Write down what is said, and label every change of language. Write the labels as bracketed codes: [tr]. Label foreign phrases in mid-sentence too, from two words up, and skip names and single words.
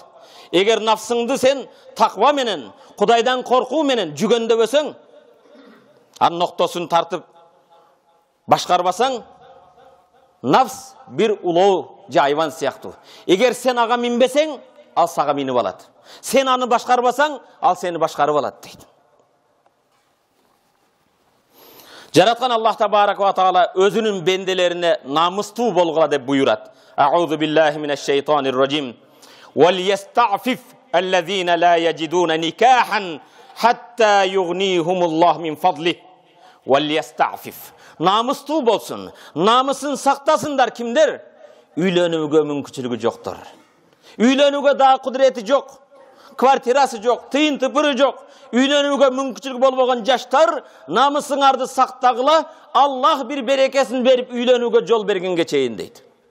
[ky] Эгер нафсыңды сен таква менен, Кудайдан коркуу менен жүгөндөбөсөң, анын ноктосун тартып башкарбасаң, нафс бир улоо же айван сыяктуу. Эгер сен ага минбесең, ал сага минип алат. Сен аны башкарбасаң, ал сени башкарып алат дейт. Жараткан Аллах [ar] تبارك وتعالى [ky] өзүнүн бенделерине намыстуу болгула деп буйрат. [ar] أعوذ بالله من الشيطان الرجيم. وَلْيَسْتَعْفِفْ الَّذِينَ لَا يَجِدُونَ نِكَاحًا حَتَّى يُغْنِيهُمُ اللَّهُ مِنْ فَضْلِهِ. وَلْيَسْتَعْفِفْ. [ky] Намыстуу болсун, намысын сактасындар кимдер? Үйлөнүүгө мүмкүнчүлүгү жоктор. Үйлөнүүгө да кудурети жок, квартирасы жок, тыйын тыпыры жок. Үйлөнүүгө мүмкүнчүлүгү болбогон жаштар, намысыңарды сактагыла, Аллах бир берекесин берип үйлөнүүгө жол бергенге чейин дейт.